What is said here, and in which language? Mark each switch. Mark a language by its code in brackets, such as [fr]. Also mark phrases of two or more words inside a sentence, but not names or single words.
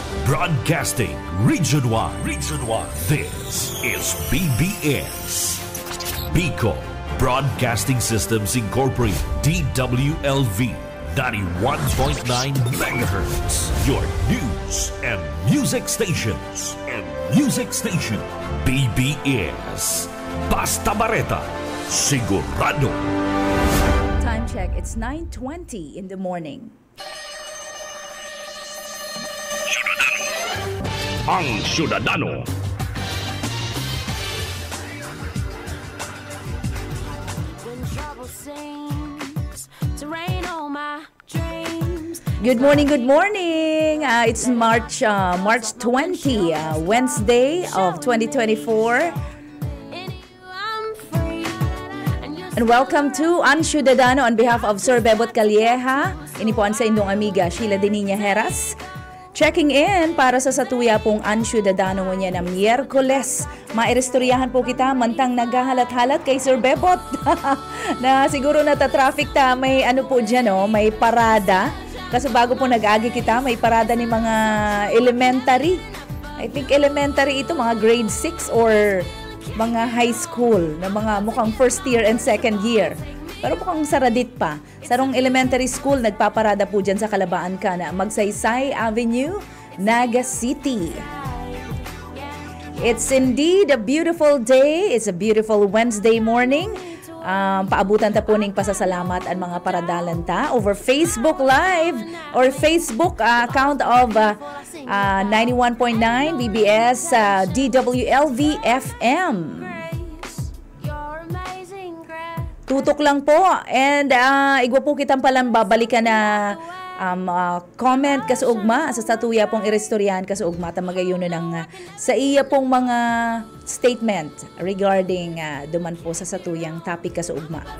[en] Broadcasting Region 1. This is BBS. Bicol Broadcasting Systems Incorporated. DWLV 91.9 MHz. Your news and music stations. [bik] BBS. Basta Bareta. Sigurado. [en] Time check. It's 9:20 in the morning. Ang Syudadano. Good morning. It's March 20, Wednesday of 2024. And welcome to Ang Syudadano on behalf of Sir Bebot Calleja. [bik] Inipuan sa indong amiga Sheila Deniña Heras. [en] Checking in [bik] para sa satuya pong Ang Syudadano mo niya na Miyerkules. Mairestoryahan po kita mantang naghahalat-halat kay Sir Bebot. Na siguro nata-traffic ta, may ano po dyan, oh, may parada. Kasi bago po nag-agi kita, may parada ni mga elementary. [en] I think [bik] elementary ito, [en] mga grade 6 or mga high school [bik] na mga mukhang [en] first year and second year. [bik] Pero mukhang saradit pa. Sarong elementary school, nagpaparada po dyan sa Kalabaan ka na Magsaysay Avenue, Naga City. [en] It's indeed a beautiful day. It's a beautiful Wednesday morning. [bik] Paabutan ta po ning pasasalamat ang mga paradalan ta [en] over Facebook Live or Facebook account of 91.9 BBS DWLV FM. [bik] Tutok lang po. And igwa po kitang palang babalikan na comment kasuugma sa satuya pong irestoryahan kasuugma tamagayon ng sa iya pong mga statement regarding duman po sa satuyang topic kasuugma.